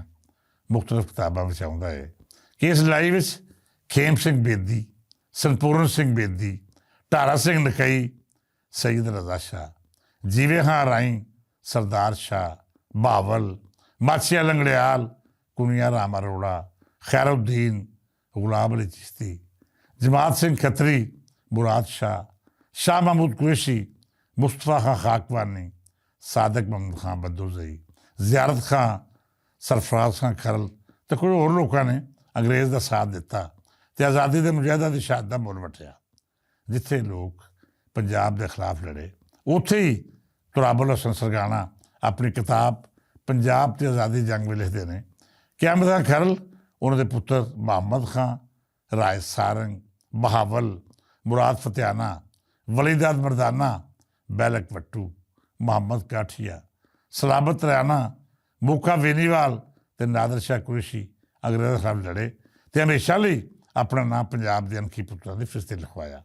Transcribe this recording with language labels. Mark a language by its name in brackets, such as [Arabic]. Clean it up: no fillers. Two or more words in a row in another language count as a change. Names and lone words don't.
[Punjabi] ਮੁਖਤਲਿਫ ਕਿਤਾਬਾਂ ਵਿੱਚ ਆਉਂਦਾ ਹੈ ਕਿ ਇਸ ਲੜਾਈ ਵਿੱਚ ਖੇਮ ਸਿੰਘ ਬੇਦੀ, ਸੰਪੂਰਨ ਸਿੰਘ ਬੇਦੀ, ਢਾਰਾ ਸਿੰਘ ਨਕਈ, ਸਈਦ ਰਜ਼ਾ ਸ਼ਾਹ, ਜੀਵੇ ਖਾਂ ਰਾਈ, ਸਰਦਾਰ ਸ਼ਾਹ, ਬਹਾਵਲ, ਮਾਛੀਆ ਲੰਗੜਿਆਲ, ਕੁਨੀਆ ਰਾਮ ਅਰੋੜਾ, ਖੈਰਉদ্ਦੀਨ, ਗੁਲਾਮ ਅਲੀ ਚਿਸ਼ਤੀ, ਜਮਾਤ ਸਿੰਘ ਖੱਤਰੀ, ਮੁਰਾਦ ਸ਼ਾਹ, शाह महमूद कुरैशी, मुस्तफ़ा खां खाकवानी, सादक महमूद खां बदुज़ई, ज़ियारत खां, सरफराज खां खरल ਤੇ ਕੁਝ ਹੋਰ ਲੋਕਾਂ ਨੇ ਅੰਗਰੇਜ਼ ਦਾ ਸਾਥ ਦਿੱਤਾ ਤੇ ਆਜ਼ਾਦੀ ਦੇ ਮੁਜਾਹਿਦਾਂ ਦੀ ਸ਼ਹਾਦਤ ਦਾ ਮੁੱਲ ਵਟਿਆ। ਜਿੱਥੇ ਲੋਕ ਪੰਜਾਬ ਦੇ ਖਿਲਾਫ ਲੜੇ, ਉੱਥੇ ਹੀ ਤੁਰਾਬੁਲ ਹਸਨ ਸਰਗਾਣਾ ਆਪਣੀ ਕਿਤਾਬ ਪੰਜਾਬ ਤੇ ਆਜ਼ਾਦੀ ਜੰਗ ਵਿੱਚ ਲਿਖਦੇ ਨੇ ਕਿ ਅਹਿਮਦ ਖਾਂ ਖਰਲ, ਉਹਨਾਂ ਦੇ ਪੁੱਤਰ ਮੁਹੰਮਦ ਖਾਂ, ਰਾਏ ਸਾਰੰਗ, ਬਹਾਵਲ, ਮੁਰਾਦ ਫਤਿਆਨਾ, ਵਲੀਦਾਦ ਮਰਦਾਨਾ, ਬੈਲਕ ਵੱਟੂ, ਮੁਹੰਮਦ ਕਾਠੀਆ, ਸਲਾਮਤ ਰਿਆਣਾ, ਮੋਕਾ ਵੇਨੀਵਾਲ ਤੇ ਨਾਦਰ ਸ਼ਾਹ ਕੁਰੈਸ਼ੀ ਅੰਗਰੇਜ਼ਾਂ ਦੇ ਖਿਲਾਫ ਲੜੇ ਤੇ ਹਮੇਸ਼ਾ ਲਈ ਆਪਣਾ ਨਾਮ ਪੰਜਾਬ ਦੇ ਅਣਖੀ ਪੁੱਤਰਾਂ ਦੀ ਫਿਰਸਤ 'ਤੇ ਲਿਖਵਾਇਆ।